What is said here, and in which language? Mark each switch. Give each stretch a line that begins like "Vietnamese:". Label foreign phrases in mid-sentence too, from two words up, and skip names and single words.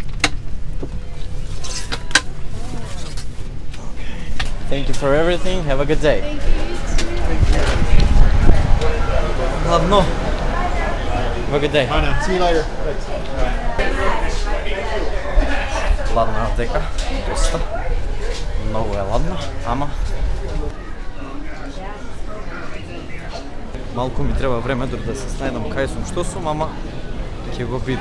English: Okay. Thank you for everything. Have a good day. Ладно. Have a good day. See you later.
Macedonian: Ладно е овдека. Доста. Многу е ладно, ама малку ми треба време дори да се снајдам кај сум, што сум, ама ќе го биде.